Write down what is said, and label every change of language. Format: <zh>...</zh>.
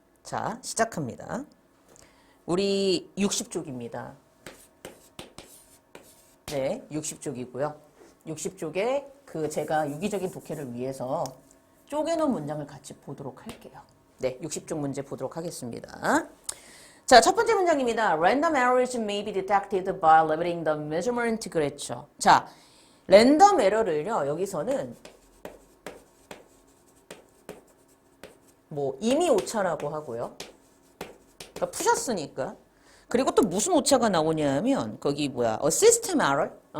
<ko>자, 시작합니다. 우리 60쪽입니다. 네, 60쪽이고요. 60쪽에 그 제가 유기적인 독해를 위해서 쪼개놓은 문장을 같이 보도록 할게요. 네, 60쪽 문제 보도록 하겠습니다. 자, 첫 번째 문장입니다.</ko> <en>Random errors may be detected by limiting the measurement.</en> <ko>그랬죠. 자, 랜덤 에러를요, 여기서는 뭐 이미 오차라고 하고요. 그러니까 푸셨으니까. 그리고 또 무슨 오차가 나오냐 하면 거기 뭐야?</ko> <en>system error.</en>